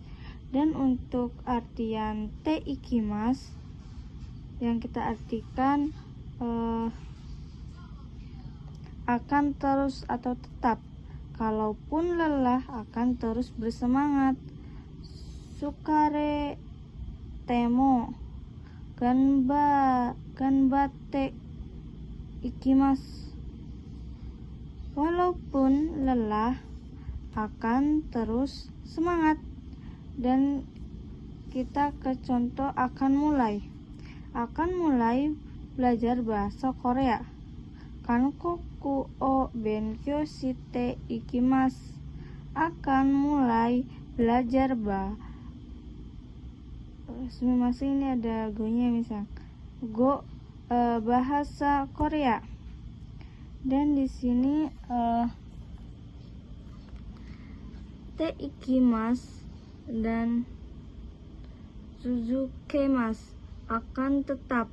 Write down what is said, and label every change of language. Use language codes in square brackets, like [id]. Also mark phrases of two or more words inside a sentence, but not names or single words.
[id] Dan untuk artian teikimasu yang kita artikan akan terus atau tetap, kalaupun lelah akan terus bersemangat. [ja] 疲れても頑張っていきます. [id] Walaupun lelah akan terus semangat. Dan kita ke contoh akan mulai belajar bahasa Korea. [ja] 韓国を勉強していきます. [id] Akan mulai belajar ini ada go-nya, misal go bahasa Korea. Dan di sini teikimasu dan suzukemas, akan tetap.